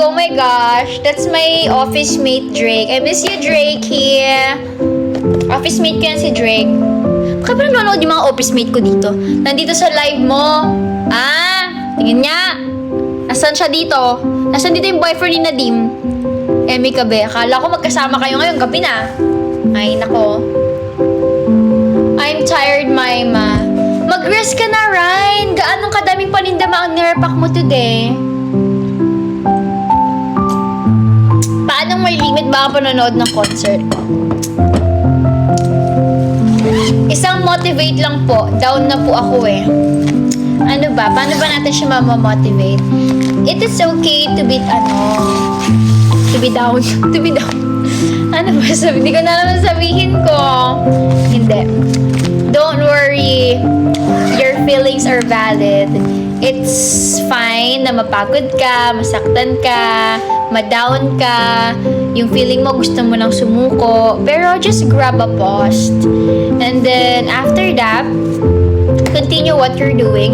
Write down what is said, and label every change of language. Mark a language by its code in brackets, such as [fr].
[en] Oh my gosh, that's my office mate, Drake. I miss you, Drake, here. [tl] Office mate ko yan si Drake. Bakit ba nanonood yung mga office mate ko dito? Nandito sa live mo. Ah, tingin niya. Nasaan siya dito? Nasaan dito yung boyfriend ni Nadim? Emmy Kabe, akala ko magkasama kayo ngayon, gabi na. Ay, nako. [en] I'm tired, Maima. [tl] Mag-rest ka na, [en] Ryan. [tl] Gaanong kadaming paninda ang nirepack mo today? Paano may limit ba ang panonood ng concert? Isang motivate lang po. Down na po ako eh. Ano ba? Paano ba natin siya mamamotivate? [en] It is okay to be, to be down. To be down. [tl] Ano ba? Hindi ko na naman sabihin ko. Hindi. [en] Don't worry. Your feelings are valid. [tl] It's fine na mapagod ka, masaktan ka, ma-down ka, yung feeling mo gusto mo nang sumuko, pero [en] just grab a pause. And then, after that, continue what you're doing.